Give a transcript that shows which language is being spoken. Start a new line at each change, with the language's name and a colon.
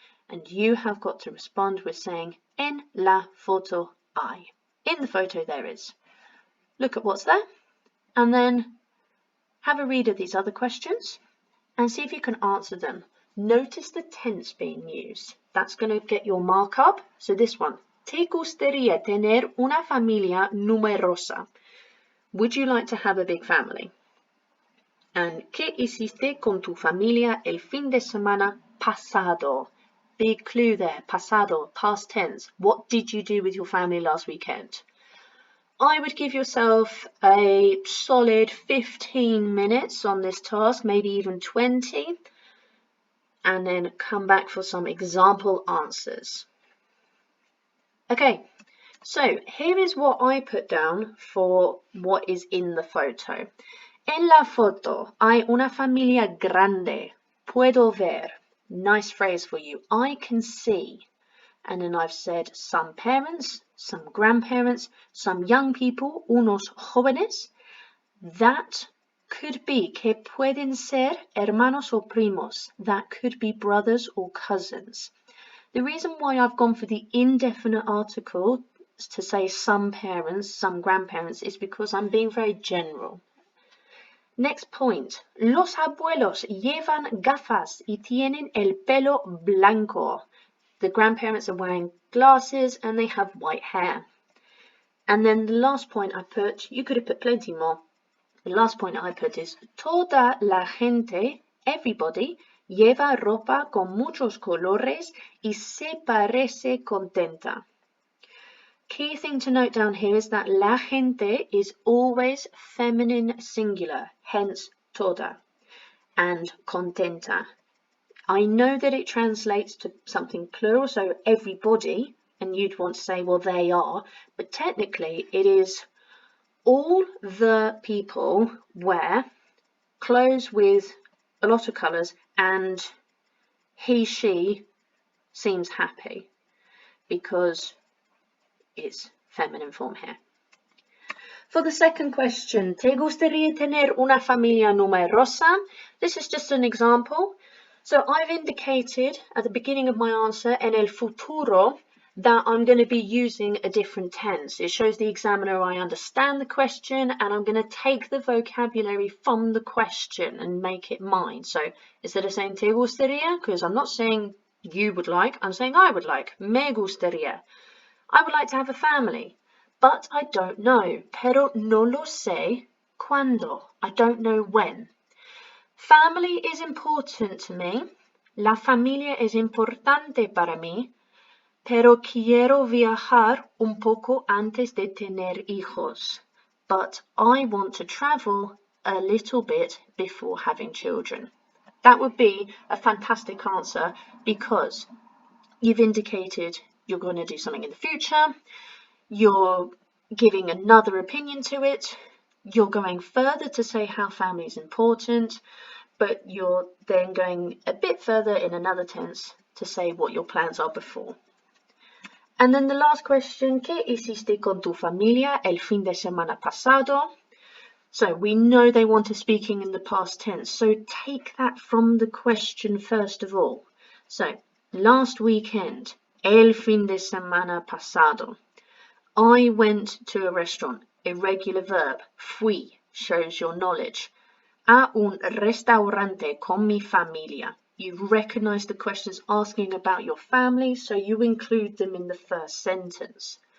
English: And you have got to respond with saying
Spanish: en la foto hay.
English: In the photo there is. Look at what's there and then have a read of these other questions and see if you can answer them. Notice the tense being used. That's going to get your mark up. So this one,
Spanish: ¿te gustaría tener una familia numerosa?
English: Would you like to have a big family?
Spanish: And ¿qué hiciste con tu familia el fin de semana pasado?
English: Big clue there, pasado, past tense. What did you do with your family last weekend? I would give yourself a solid 15 minutes on this task, maybe even 20, and then come back for some example answers. Okay, so here is what I put down for what is in the photo.
Spanish: En la foto hay una familia grande. Puedo ver.
English: Nice phrase for you. I can see. And then I've said some parents, some grandparents, some young people,
Spanish: unos jóvenes.
English: That could be
Spanish: que pueden ser hermanos o primos.
English: That could be brothers or cousins. The reason why I've gone for the indefinite article to say some parents, some grandparents, is because I'm being very general. Next point.
Spanish: Los abuelos llevan gafas y tienen el pelo blanco.
English: The grandparents are wearing glasses and they have white hair. And then the last point I put, you could have put plenty more. The last point I put is
Spanish: toda la gente,
English: everybody,
Spanish: lleva ropa con muchos colores y se parece contenta.
English: Key thing to note down here is that la gente is always feminine singular, hence toda, and contenta. I know that it translates to something plural, so everybody, and you'd want to say, well, they are, but technically it is all the people wear clothes with a lot of colours and he, she seems happy because it's feminine form here. For the second question,
Spanish: ¿te gustaría tener una familia numerosa?
English: This is just an example. So I've indicated at the beginning of my answer,
Spanish: en el futuro,
English: that I'm going to be using a different tense. It shows the examiner I understand the question and I'm going to take the vocabulary from the question and make it mine. So instead of saying te gustaría, because I'm not saying you would like, I'm saying I would like, me gustaría. I would like to have a family, but I don't know.
Spanish: Pero no lo sé cuándo.
English: I don't know when. Family is important to me.
Spanish: La familia es importante para mí. Pero quiero viajar un poco antes de tener hijos.
English: But I want to travel a little bit before having children. That would be a fantastic answer because you've indicated you're going to do something in the future, you're giving another opinion to it, you're going further to say how family is important, but you're then going a bit further in another tense to say what your plans are before.
Spanish: And then the last question, ¿qué hiciste con tu familia el fin de semana pasado?
English: So we know they want a speaking in the past tense, so take that from the question first of all. So, last weekend,
Spanish: el fin de semana pasado.
English: I went to a restaurant, irregular verb, fui, shows your knowledge.
Spanish: A un restaurante con mi familia.
English: You recognise the questions asking about your family, so you include them in the first sentence.